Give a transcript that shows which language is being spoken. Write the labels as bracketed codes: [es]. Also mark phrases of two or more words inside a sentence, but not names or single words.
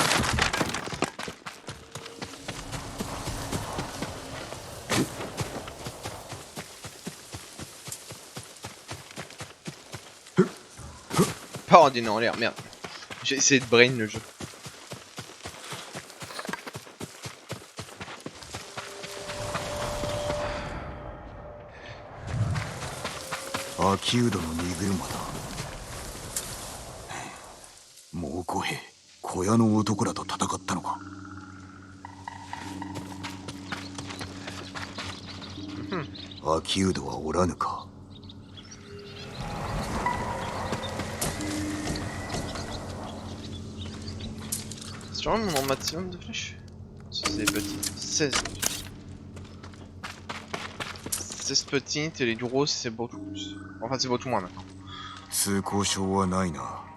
[fr] Pas ordinaire en l'air, merde. J'ai essayé de brain le jeu. [ja] Akiudo の荷車だ。猛虎兵、小屋の男らと戦ったのか。Akiudoはおらぬか。 [fr] C'est vraiment mon nombre maximum de flèches? C'est petit. 16. 16 petites et les grosses c'est beaucoup plus. Enfin c'est beaucoup moins maintenant. [ja] 通行証はないな。